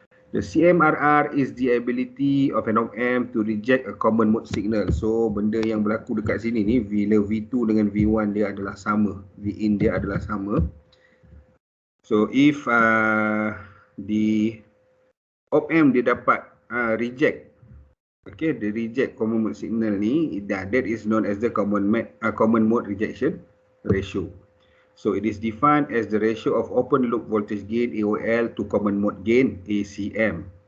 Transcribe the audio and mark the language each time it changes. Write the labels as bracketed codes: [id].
[en] The CMRR is the ability of an op-amp to reject a common mode signal. [ms] So benda yang berlaku dekat sini ni, bila V2 dengan V1 dia adalah sama, V-in dia adalah sama. [en] So if the op-amp [ms] dia dapat [en] reject, okay, the reject common mode signal ni, that is known as the common mode rejection ratio. So it is defined as the ratio of open loop voltage gain AOL to common mode gain ACM.